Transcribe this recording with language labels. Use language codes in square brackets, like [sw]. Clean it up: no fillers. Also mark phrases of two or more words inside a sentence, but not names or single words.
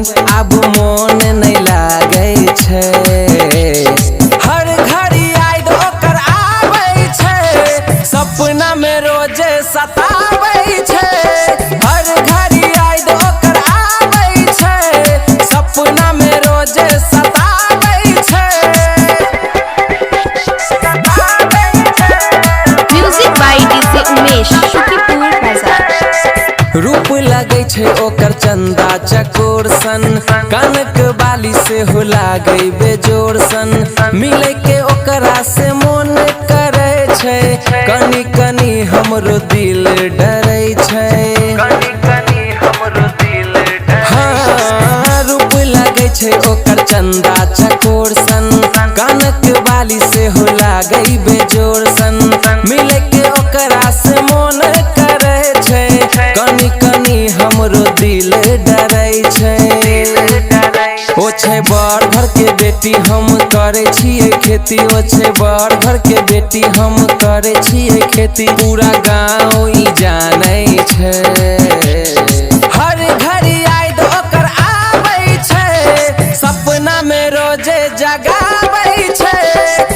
[mai] अब मोन नहीं लागे छै, हर घड़ी याद ओकर आबै छै, सपना में रोजे सताबै छै। हर घड़ी याद ओकर आबै छै, सपना में रोजे सताबै छै। [en] Music by DJ Umesh Shukipur Bazar. [mai] रूप लगे छै ओकर चंदा चकोर सन, कनक बाली से हो लागे बेजोर सन। मिले के ओकरा से मन करे छै, कनी कनी हमरो दिल डरे छै, कनी कनी हमरो दिल डरे। हाँ, रूप लगे छै ओकर चंदा चकोर सन, कनक बाली से हो लागे बेजोर सन। मिले के ओकरा से मन करे छै, कनी कनी हमरो दिल डरे छै। ओ छै बड़ घर के बेटी, हम करे छिए खेती। ओ छै बड़ घर के बेटी, हम करे छिए खेती। पूरा गाँव ई जाने छै, हर घड़ी याद ओकर आबै छै, सपना में रोजे जगाबै छै।